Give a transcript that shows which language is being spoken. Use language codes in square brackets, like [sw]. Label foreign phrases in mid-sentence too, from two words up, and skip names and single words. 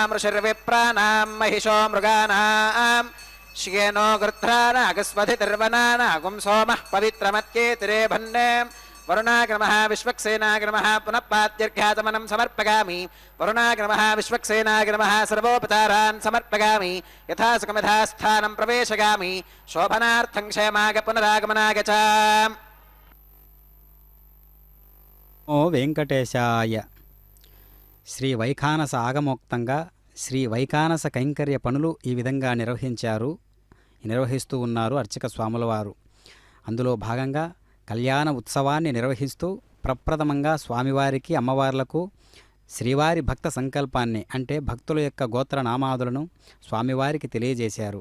[sa] ऋषिर्विप्राणां महिषो मृगाणां श्येनो गृध्रानागस्वधितिर्वनानागुं सोमः पवित्रमत्येतिरे भन्ने वरुणाग्रमः विश्वक्सेनाग्रमः पुनः पाद्यर्घ्याचमनं समर्पयामि वरुणाग्रमः विश्वक्सेनाग्रमः सर्वोपचारान् समर्पयामि यथा सुखमिधास्थानं प्रवेशयामि शोभनार्थं क्षेमाग पुनरागमनाग च। ఓ వెంకటేశాయ. [te] శ్రీ వైఖానస ఆగమోక్తంగా శ్రీ వైఖానస కైంకర్య పనులు ఈ విధంగా నిర్వహిస్తూ ఉన్నారు అర్చక స్వాముల వారు. అందులో భాగంగా కళ్యాణ ఉత్సవాన్ని నిర్వహిస్తూ ప్రప్రథమంగా స్వామివారికి అమ్మవార్లకు శ్రీవారి భక్త సంకల్పాన్ని అంటే భక్తుల యొక్క గోత్రనామాదులను స్వామివారికి తెలియజేశారు.